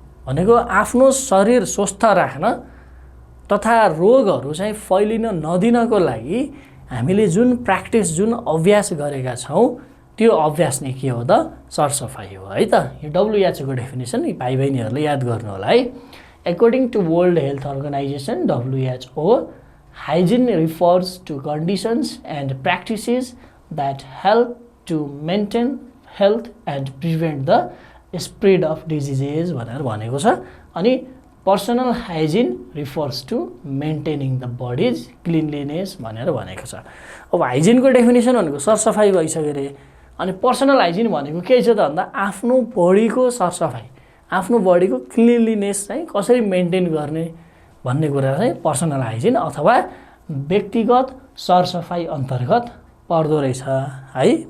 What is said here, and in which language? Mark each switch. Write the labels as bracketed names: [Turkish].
[Nepali] भनेको आफ्नो शरीर स्वस्थ राख्न तथा रोगहरू चाहिँ फैलिन नदिनको लागि हामीले जुन प्र्याक्टिस जुन अभ्यास गरेका छौँ त्यो अभ्यास नै के हो त सरसफाइ हो है त। यो WHO को डेफिनेसन भाइ बहिनीहरूले याद गर्नु होला है। [English] According to World Health Organization WHO, hygiene refers to conditions and practices that help to maintain health and prevent the spread of diseases [Nepali] भनेर भनेको छ। [English] अनि personal hygiene refers to maintaining the body's cleanliness [Nepali] भनेर भनेको छ। अब हाइजिनको definition भनेको सरसफाइ भइसक्यो अरे। अनि पर्सनल हाइजिन भनेको के छ त भन्दा आफ्नो बडीको सरसफाइ, आफ्नो बडीको क्लिनलिनेस चाहिँ कसरी मेन्टेन गर्ने भन्ने कुरा चाहिँ पर्सनल हाइजिन अथवा व्यक्तिगत सरसफाइ अन्तर्गत पर्दो रहेछ है।